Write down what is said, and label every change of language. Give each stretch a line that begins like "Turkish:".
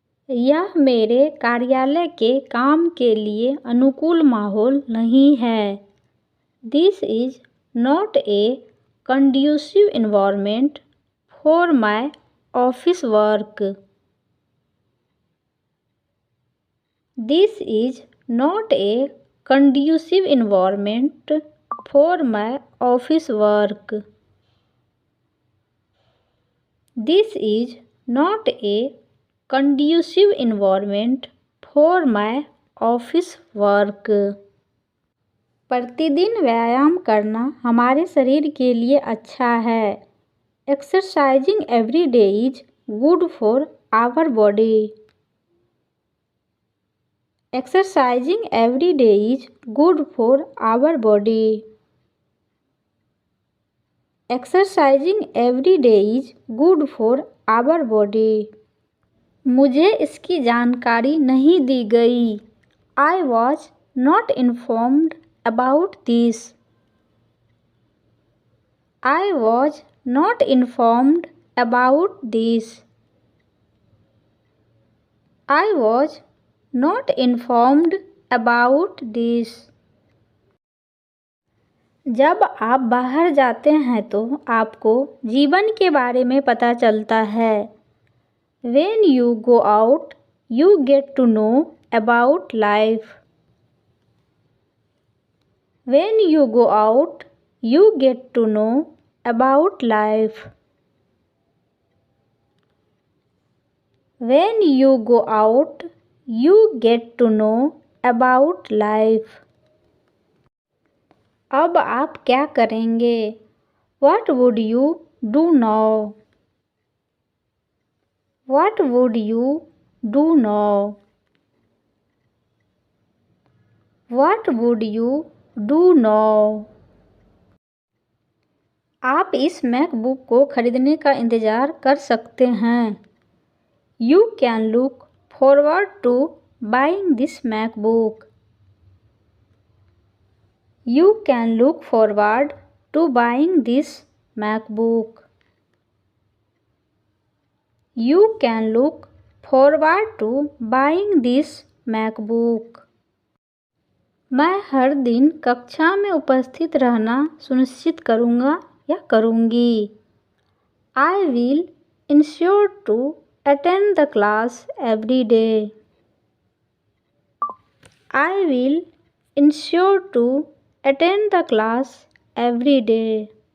Hindi: यह मेरे कार्यालय के काम के लिए अनुकूल माहौल नहीं है.
English: This is not a conducive environment for my office work. This is not a conducive environment for my office work. This is not a conducive environment for my office work.
Hindi: प्रतिदिन व्यायाम करना हमारे शरीर के लिए अच्छा है.
English: Exercising every day is good for our body. Exercising every day is good for our body. Exercising every day is good for our body.
Hindi: मुझे इसकी जानकारी नहीं दी गई.
English: I was not informed about this. I was not informed about this. I was not informed about this.
Hindi: जब आप बाहर जाते हैं तो आपको जीवन के बारे में पता चलता है.
English: When you go out, you get to know about life. When you go out, you get to know about life. When you go out, you get to know about life.
Hindi: अब आप क्या करेंगे?
English: What would you do now? What would you do now? What would you do now?
Hindi: आप इस MacBook को खरीदने का इंतज़ार कर सकते हैं.
English: You can look forward to buying this MacBook. You can look forward to buying this MacBook. You can look forward to buying this MacBook.
Hindi: मैं हर दिन कक्षा में उपस्थित रहना सुनिश्चित करूँगा या करूँगी.
English: I will ensure to attend the class every day. I will ensure to attend the class every day.